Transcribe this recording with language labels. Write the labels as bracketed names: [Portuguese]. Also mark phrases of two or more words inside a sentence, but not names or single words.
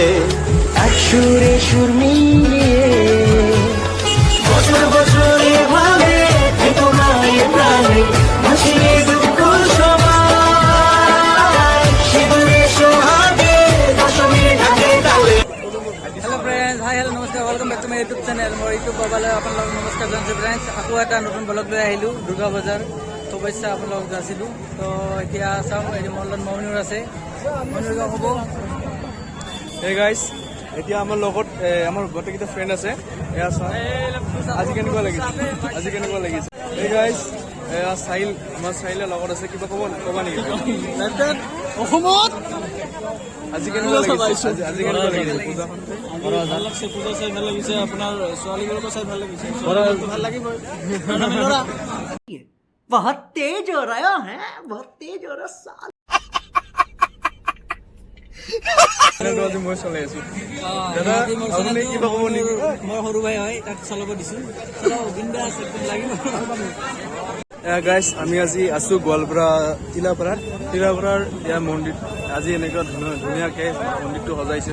[Bangla] সুরে সুর মিলিয়ে। বছর বছর এভাবে থেকো মায়ের প্রাণে হাসিয়ে দুঃখ সবাই সিঁদুরে সোহাগে দশমী ঢাকে তালে। [English] Hello friends, hi hello' নমস্কাৰ, welcome back to my YouTube channel. [Assamese] মোৰ ইউটিউব পাবলৈ আপোনালোকক নমস্কাৰ জনাইছোঁ ফ্ৰেণ্ডছ। আকৌ এটা নতুন ব্লগ লৈ আহিলোঁ। দুৰ্গা বজাৰ শুভেচ্ছা আপোনালোকক যাচিলোঁ। তো এতিয়া চাওঁ, এই মোৰ লগত মমিনুৰ আছে, মমিনুৰ হ'ব। [English] hey guys, [Assamese] এতিয়া আমাৰ লগত আমাৰ গোটেইকেইটা ফ্ৰেণ্ড আছে। এয়া চোৱা, আজি কেনেকুৱা লাগিছে এই গাইজ। এয়া চাহিল, আমাৰ চাহিলৰ লগত আছে। কিবা ক'বা নেকি অসমত আজি কেনেকুৱা লাগিছে? আজি কেনেকুৱা লাগিছে পূজাখন? ভাল লাগিছে, পূজা চাই ভাল লাগিছে, আপোনাৰ ছোৱালীবোৰকো চাই ভাল লাগিছে, ভাল লাগিবই। [Hindi] बहुत तेज हो रहा है, बहुत तेज हो रहा साल। [Assamese] আজি মই চলাই আছো। দাদা আপুনি কিবা ক'ব নেকি? মই সৰু ভাই হয়, তাক চলাব দিছোঁ। [Hindi] बिंदास एकदम [Assamese] লাগিব। গাইজ, আমি আজি আছো গোৱালপাৰা তিলাপাৰাত। ইয়াৰ মন্দিৰ আজি এনেকুৱা ধুনীয়াকৈ মন্দিৰটো সজাইছে।